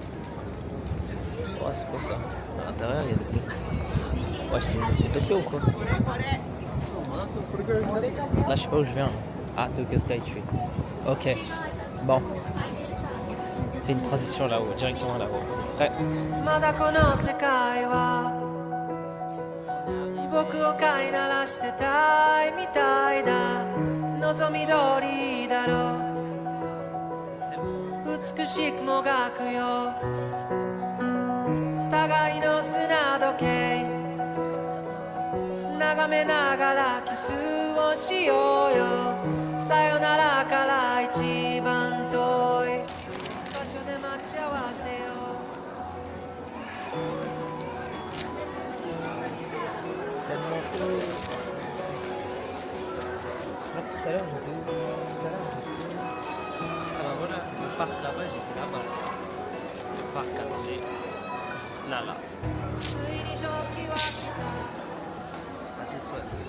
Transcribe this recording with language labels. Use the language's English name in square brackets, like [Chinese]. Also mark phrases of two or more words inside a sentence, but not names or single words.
[French] Ouais, c'est quoi ça? À l'intérieur, il y a des... Ouais, c'est Tokyo ou quoi? Là, je sais pas où je viens. Ah, Tokyo Skytree. Ok. Bon. On fait une transition là-haut, directement là-haut. Prêt? [Japanese] 僕を飼いならしてたいみたいだ望み通りだろう美しくもがくよ互いの砂時計眺めながらキスをしようよさよならから一番遠い場所で待ち合わせよ [French] Là, tout à l'heure, j'étais où? Ah bah voilà, le parc là-bas, j'étais là-bas. Le parc, juste là. ouais.